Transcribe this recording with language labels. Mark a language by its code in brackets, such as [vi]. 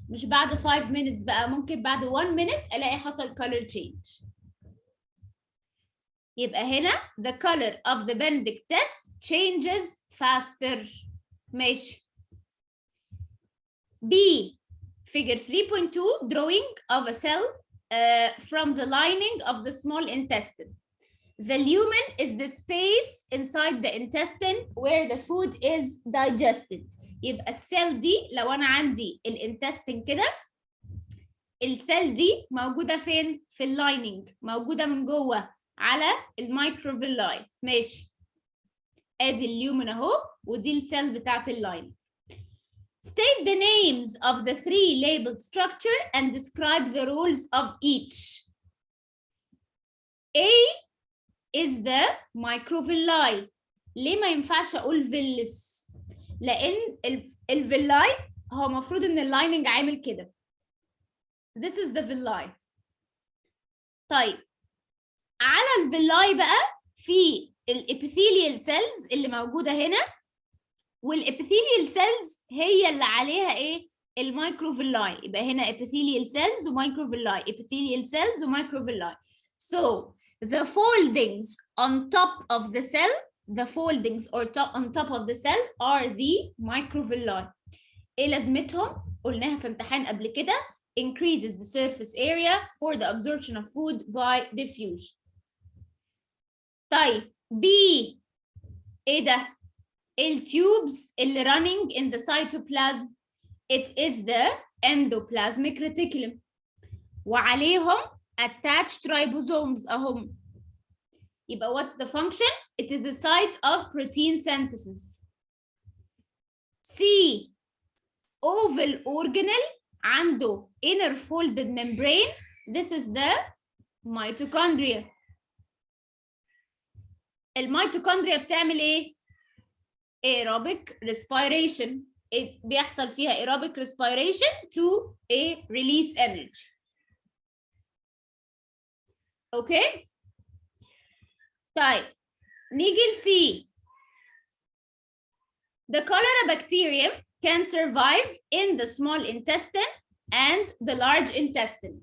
[ar] مش بعد [en] 5 minutes [ar] بقى، ممكن بعد [en] 1 minute [ar] الاقي حصل [en] color change. [ar] يبقى هنا [en] the color of the Benedict test changes faster. [ar] ماشي. [en] B figure 3.2 drawing of a cell from the lining of the small intestine. The lumen is the space inside the intestine where the food is digested. [ar] يبقى السيل دي لو انا عندي الانتستين كده، السيل دي موجوده فين؟ في اللايننج، موجوده من جوه على المايكروفيلاي. ماشي، ادي اليومن اهو، ودي السيل بتاعت اللاين. [en] State the names of the three labeled structure and describe the roles of each. A is the microvilli. [ar] ليه ما ينفعش اقول فيلس؟ لان الفيلاي هو المفروض ان اللايننج عامل كده. [en] This is the villi. [ar] طيب على الفيلاي بقى في الابيثيليال سيلز اللي موجوده هنا، والابيثيليال سيلز هي اللي عليها ايه؟ المايكروفيلاي. يبقى هنا epithelial cells ومايكروفيلاي، epithelial cells ومايكروفيلاي. [en] So the foldings on top of the cell, the foldings on top of the cell are the microvilli. [ar] ايه لازمتهم؟ قلناها في امتحان قبل كده. [en] Increases the surface area for the absorption of food by diffusion. [ar] طيب B ايه ده؟ التيوبز اللي [en] running in the cytoplasm. It is the endoplasmic reticulum [ar] وعليهم [en] attached ribosomes اهم. يبقى what's the function? It is the site of protein synthesis. C oval organelle عنده inner folded membrane. This is the mitochondria. [ar] الميتوكوندريا بتعمل ايه؟ aerobic respiration. بيحصل فيها [en] aerobic respiration to release energy. [ar] اوكي؟ طيب نيجي لسي. [en] The cholera bacterium can survive in the small intestine and the large intestine.